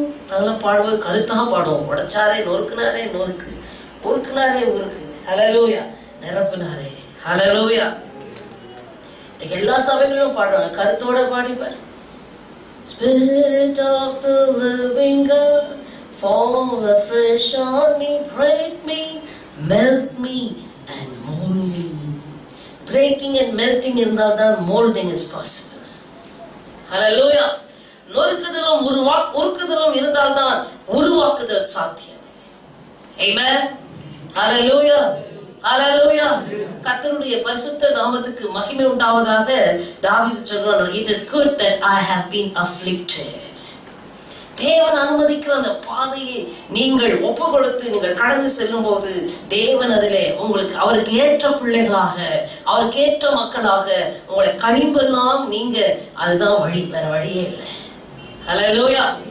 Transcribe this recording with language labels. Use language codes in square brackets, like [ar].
[ta] அதெல்லாம் பாடுவது கருத்தாக பாடுவோம். உடைச்சாரே நொறுக்குனாரே நொறுக்கு, உருக்குனாரே உருக்கு. ஹல்லேலூயா. நிரப்புனாரே. ஹல்லேலூயா. எல்லா சபைகளிலும் பாடுறாங்க, கருத்தோட பாடிப்பார். [en] Spirit of the living God, fall afresh on me, break me, melt me and mold me. Breaking and melting [ta] இருந்தால் தான் [en] molding is possible. Hallelujah. [ta] நொறுக்குதலும் உருக்குதலும் இருந்தால் தான் உருவாக்குதல் சாத்தியம். Amen. Hallelujah. Hallelujah. கர்த்தருடைய பரிசுத்த நாமத்துக்கு மகிமை உண்டாவதாக. தாவீது சொல்றான், [en] it is good that I have been afflicted. [ta] தேவன் அனுமதிக்கிற அந்த பாதையை நீங்கள் ஒப்பு கொடுத்து நீங்கள் கடந்து செல்லும் போது தேவன் அதிலே உங்களுக்கு அவருக்கு ஏற்ற பிள்ளைகளாக, அவருக்கு ஏற்ற மக்களாக உங்களை கழிம்பெல்லாம் நீங்க, அதுதான் வழி, வேற வழியே இல்லை. ஹல்லேலூயா.